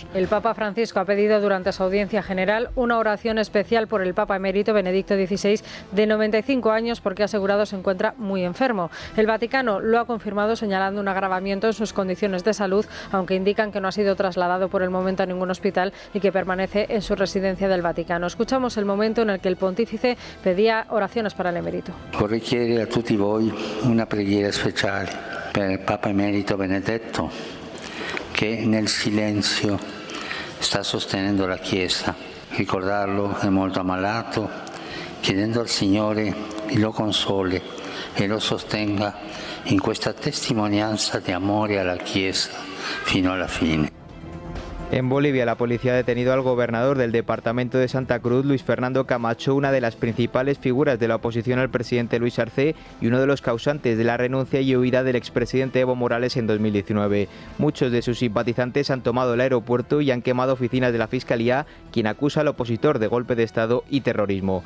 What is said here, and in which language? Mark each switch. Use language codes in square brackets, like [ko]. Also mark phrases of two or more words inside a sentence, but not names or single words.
[es] El Papa Francisco ha pedido durante su audiencia general una oración especial por el Papa emérito Benedicto XVI, de 95 años, porque ha asegurado se encuentra muy enfermo. El Vaticano lo ha confirmado señalando un agravamiento en sus condiciones de salud, aunque indican que no ha sido trasladado por el momento a ningún hospital y que permanece en su residencia del Vaticano. Escuchamos el momento en el que el pontífice pedía oraciones para el emérito. [it] Vorrei chiedere a tutti voi una preghiera speciale per il Papa Emerito Benedetto, che nel silenzio sta sostenendo la Chiesa. Ricordarlo è molto ammalato, chiedendo al Signore lo console e lo sostenga in questa testimonianza di amore alla Chiesa fino alla fine. [es] En Bolivia, la policía ha detenido al gobernador del departamento de Santa Cruz, Luis Fernando Camacho, una de las principales figuras de la oposición al presidente Luis Arce y uno de los causantes de la renuncia y huida del expresidente Evo Morales en 2019. Muchos de sus simpatizantes han tomado el aeropuerto y han quemado oficinas de la Fiscalía, quien acusa al opositor de golpe de Estado y terrorismo.